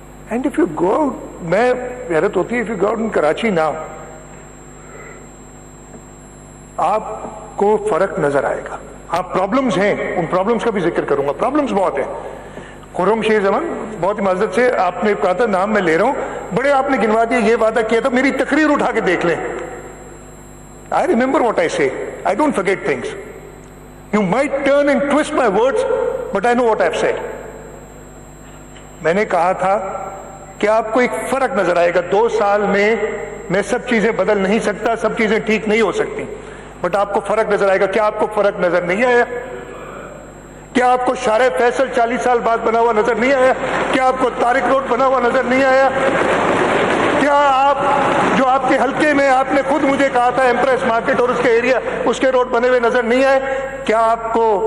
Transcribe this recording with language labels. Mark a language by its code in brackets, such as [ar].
[en] and if you go, [ur] میں حیرت ہوتی ہے، [en] if you go in Karachi now, [ur] آپ کو فرق نظر آئے گا. ہاں پرابلمز ہیں، ان پرابلمز کا بھی ذکر کروں گا. پرابلمز بہت ہیں. خرم شیر زمان، بہت ہی معذرت سے آپ نے کہا تھا، نام میں لے رہا ہوں، بڑے آپ نے گنوا دیا. یہ وعدہ کیا تھا، میری تقریر اٹھا کے دیکھ لیں. [en] I remember what I say. I don't forget things. You might turn and twist my words, but I know what I've said. [ur] میں نے کہا تھا کہ آپ کو ایک فرق نظر آئے گا. 2 سال میں سب چیزیں بدل نہیں سکتا، سب چیزیں ٹھیک نہیں ہو سکتی، بٹ آپ کو فرق نظر آئے گا. کیا آپ کو فرق نظر نہیں آیا؟ کیا آپ کو شارع فیصل 40 سال بعد بنا ہوا نظر نہیں آیا؟ کیا آپ کو طارق روڈ بنا ہوا نظر نہیں آیا؟ کیا آپ جو آپ کے حلقے میں آپ نے خود مجھے کہا تھا ایمپریس مارکیٹ اور اس کے ایریا، اس کے روڈ بنے ہوئے نظر نہیں آئے؟ کیا آپ کو